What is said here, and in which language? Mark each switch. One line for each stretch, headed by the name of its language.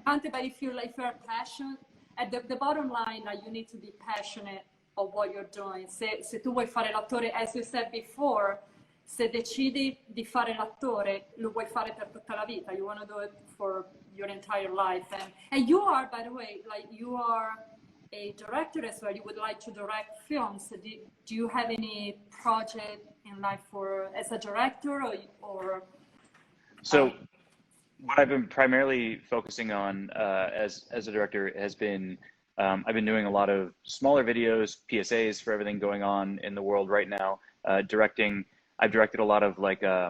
English: But if you're passionate, at the bottom line, like, you need to be passionate of what you're doing.
Italian: Se tu vuoi fare l'attore,
English: as you said before,
Italian: se decidi di fare l'attore, lo vuoi fare per tutta la vita.
English: You want to do it for your entire life. And you are, by the way, like, you are a director as well. You would like to direct films. Do you have any project in life as a director or So what I've been primarily focusing on as a director has been, I've been doing a lot of smaller videos, PSAs for everything going on in the world right now. I've directed a lot of like